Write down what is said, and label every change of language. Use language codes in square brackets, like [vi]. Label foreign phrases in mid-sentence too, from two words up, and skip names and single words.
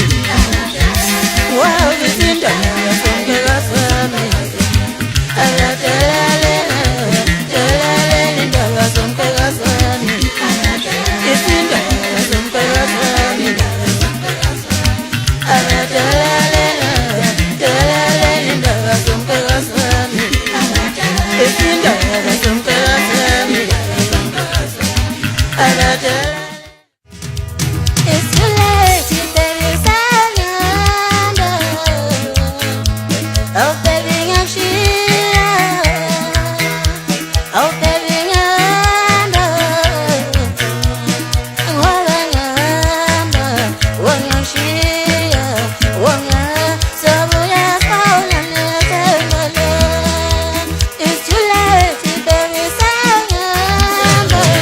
[zu] Wow, izindaba zomqhekazami telelena indaba zomqhekazami. Izindaba zomqhekazami telelena indaba zomqhekazami. [en] It's too late, baby, Sayanda. Oh, baby, oh, baby, it's too late, baby, Sayanda.